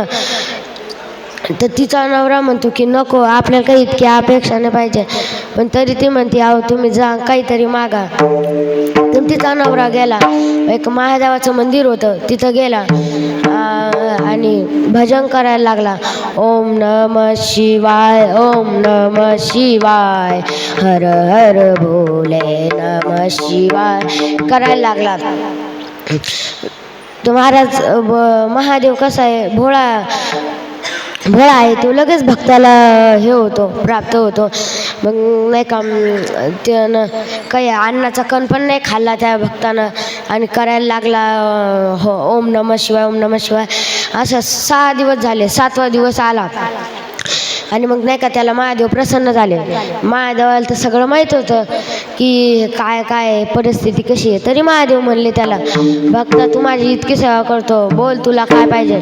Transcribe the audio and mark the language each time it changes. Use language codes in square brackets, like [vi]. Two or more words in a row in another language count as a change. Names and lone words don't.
[mr] तर तिचा नवरा म्हणतो की नको, आपल्याला काही इतकी अपेक्षा नाही पाहिजे. पण तरी ती म्हणते, आहो तुम्ही जा, काहीतरी मागा. तर तिचा नवरा गेला, एक महादेवाचं मंदिर होतं तिथं गेला आणि भजन करायला लागला. [sa] ओम नमः शिवाय, ओम नमः शिवाय, हर हर भोले नमः शिवाय [mr] करायला लागला. तो महाराज महादेव कसा आहे, भोळा आहे, तो लगेच भक्ताला हे होतो, प्राप्त होतो. मग नाही का, त्यानं काही अन्नाचा कण पण नाही खाल्ला त्या भक्तानं, आणि करायला लागला हो [sa] ओम नमः शिवाय, ओम नमः शिवाय. [mr] असं 6 दिवस झाले. 7वा दिवस आला आणि मग नाही का, त्याला महादेव प्रसन्न झाले. महादेवाला तर सगळं माहीत होतं की काय परिस्थिती कशी आहे. तरी महादेव म्हणले त्याला, भक्ता तू माझी इतकी सेवा करतो, बोल तुला काय पाहिजे.